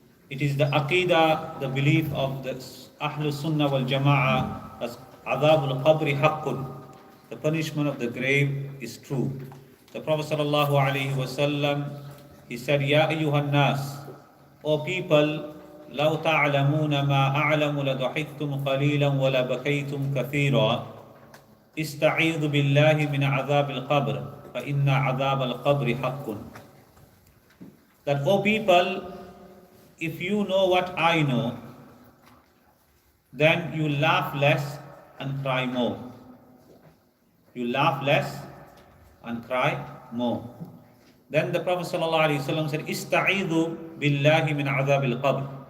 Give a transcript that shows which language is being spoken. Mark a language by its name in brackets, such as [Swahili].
[English] It is the aqidah, the belief of the Ahlul Sunnah wal Jama'ah [Arabic] as Adhab al-Qabri haqqun. [English] The punishment of the grave is true. The Prophet sallallahu alayhi wa sallam, he said, Ya ayyuhan nas, O people, [Arabic] لو تعلمون ما أعلم لضحكتم قليلا ولبكيتم كثيرا استعيذ بالله من عذاب القبر فإن عذاب القبر حق. [English] That, O people, if you know what I know, then you laugh less and cry more. You laugh less and cry more. Then the Prophet ﷺ said, [Arabic] Ista'idhu billahi min azab al-qabr.